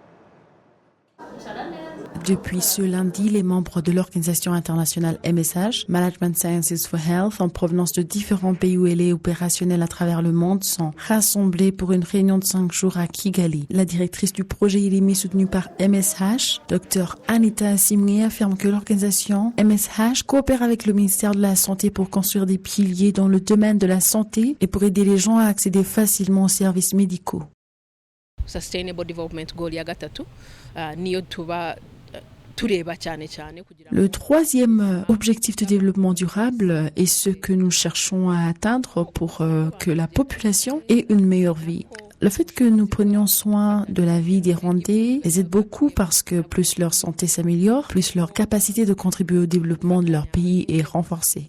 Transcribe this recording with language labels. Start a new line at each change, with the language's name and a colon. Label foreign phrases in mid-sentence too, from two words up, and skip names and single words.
French: Depuis ce lundi, les membres de l'organisation internationale MSH, Management Sciences for Health, en provenance de différents pays où elle est opérationnelle à travers le monde, sont rassemblés pour une réunion de 5 jours à Kigali. La directrice du projet ILIMI soutenu par MSH, Dr Anita Asimwe, affirme que l'organisation MSH coopère avec le ministère de la Santé pour construire des piliers dans le domaine de la santé et pour aider les gens à accéder facilement aux services médicaux.
English: Sustainable Development Goal
Kinyarwanda: ya gatatu niyo tuba.
French: Le 3e objectif de développement durable est ce que nous cherchons à atteindre pour que la population ait une meilleure vie. Le fait que nous prenions soin de la vie des Rwandais les aide beaucoup parce que plus leur santé s'améliore, plus leur capacité de contribuer au développement de leur pays est renforcée.